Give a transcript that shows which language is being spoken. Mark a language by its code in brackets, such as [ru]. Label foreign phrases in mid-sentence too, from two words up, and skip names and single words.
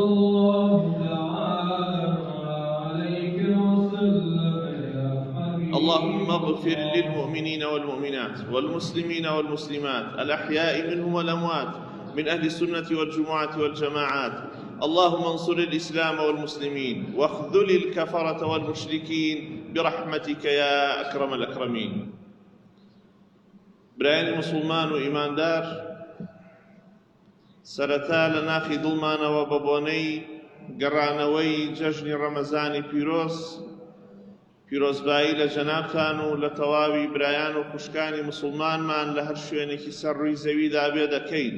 [ar] اللهم اغفر للمؤمنين والمؤمنات والمسلمين والمسلمات الأحياء منهم والأموات من أهل السنة والجمعة والجماعات. اللهم انصر الإسلام والمسلمين واخذل الكفرة والمشركين برحمتك يا أكرم الأكرمين. [ckb] برایانی مسلمان و ئیماندار، سەرەتا لە ناخی دڵمانەوە بە بۆنەی گەڕانەوەی جەژنی ڕەمەزانی پیرۆزبایی لە جەنابتان و لە تەواوی برایان و خوشکانی مسلمانمان لە هەر شوێنێکی سەر ڕووی زەویدا بێ دەکەین.